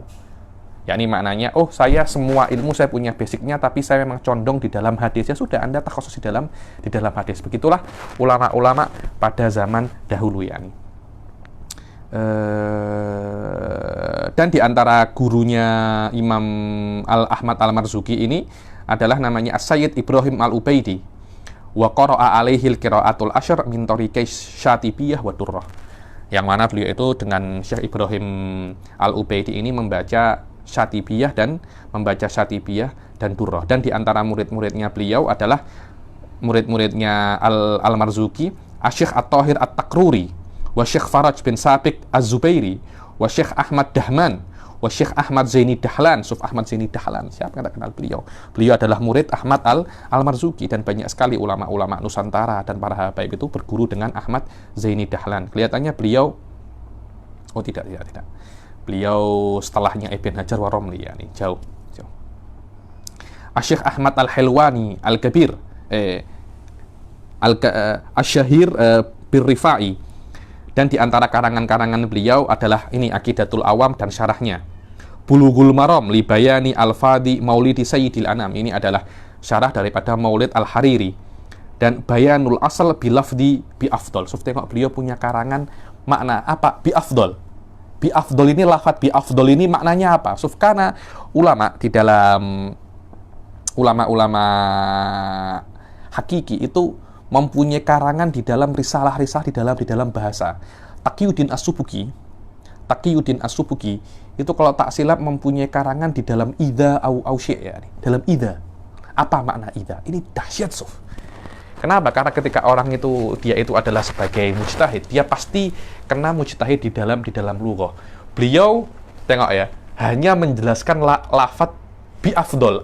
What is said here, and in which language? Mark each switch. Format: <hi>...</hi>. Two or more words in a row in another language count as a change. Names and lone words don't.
<ms>Yakni maknanya, oh saya semua ilmu saya punya basicnya, tapi saya memang condong di dalam hadis. Ya sudah, Anda takhusus di dalam hadis. Begitulah ulama-ulama pada zaman dahulu ya. Dan di antara gurunya Imam Ahmad Al-Marzuki ini adalah namanya As-Sayyid Ibrahim Al-Ubaidi.</ms> <ar>وقرأ عليه القراءات العشر من طريقي الشاطبية والدرة.</ar> <ms>Yang mana beliau itu dengan Syekh Ibrahim Al-Ubaidi ini membaca Syatibiyah dan Durrah. Dan di antara murid-muridnya beliau adalah murid-muridnya Al-Marzuki, Asy-Syaikh At-Thahir At-Takruri, wa Syekh Faraj bin Sabiq Az-Zubairi, wa Syekh Ahmad Dahman, wa Syekh Ahmad Zaini Dahlan. Ahmad Zaini Dahlan, siapa yang tak kenal beliau? Beliau adalah murid Ahmad Al-Marzuki, dan banyak sekali ulama-ulama Nusantara dan para habaib itu berguru dengan Ahmad Zaini Dahlan. Kelihatannya beliau tidak. Beliau setelahnya Ibn Hajar wa Romli ya, jauh. Syekh Ahmad Al-Hilwani Al-Kabir, Asy-Syahir Bir-Rifai. Dan di antara karangan-karangan beliau adalah ini Aqidatul Awam dan syarahnya. Bulughul Maram li bayani al-fadi Maulidi Sayyidil Anam. Ini adalah syarah daripada Maulid Al-Hariri. Dan Bayanul Asal bilafdi bi afdol. So, tengok beliau punya karangan makna apa? Bi afdol. Bi afdol ini, lafaz bi afdol ini maknanya apa? So, karena ulama di dalam ulama-ulama hakiki itu mempunyai karangan di dalam risalah-risalah di dalam bahasa. Taqiyuddin As-Subuki itu kalau tak silap mempunyai karangan di dalam idza au syai' ya. Dalam idza. Apa makna idza? Ini dahsyat, Sof. Kenapa? Karena ketika orang itu dia itu adalah sebagai mujtahid, dia pasti kena mujtahid di dalam lughah. Beliau tengok ya, hanya menjelaskan lafaz bi afdol.</ms>